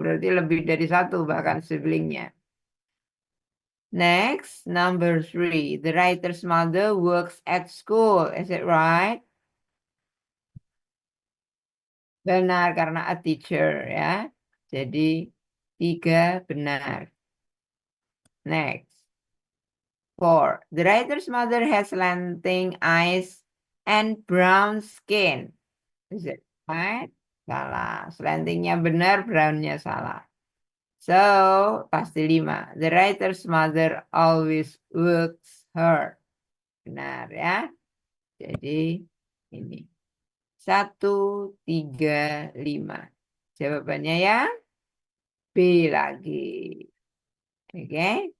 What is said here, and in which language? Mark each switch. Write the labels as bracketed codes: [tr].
[id] Berarti lebih dari 1 bahkan siblingnya. [en] Next, number 3. The writer's mother works at school. Is it right? [id] Benar, karena a teacher ya. Jadi 3 benar. Next. 4. [en] The writer's mother has slanting eyes and brown skin. Is it right? Salah. [id] Slantingnya benar, brownnya salah. So, pasti 5. [en] The writer's mother always works hard. [id] Benar ya. Jadi ini. 1, 3, 5. Jawabannya ya B lagi. Oke.